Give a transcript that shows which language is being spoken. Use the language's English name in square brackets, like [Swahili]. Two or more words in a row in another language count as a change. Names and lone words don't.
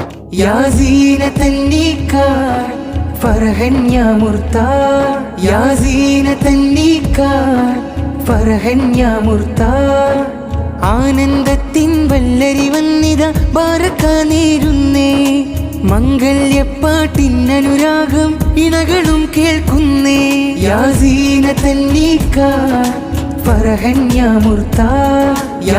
[Arabic] يا زينة النكاح فرحا يا مرتاح يا زينة النكاح فرحا يا مرتاح [Malayalam] ആനന്ദത്തിൻ വല്ലരി വന്നിത ബാരക്കാനേരുന്നേ മംഗല്യപ്പാട്ടിനനുരാഗം ഇണകളും കേൾക്കുന്നേ [Arabic] يا زينة النكاح فرحا يا مرتاح يا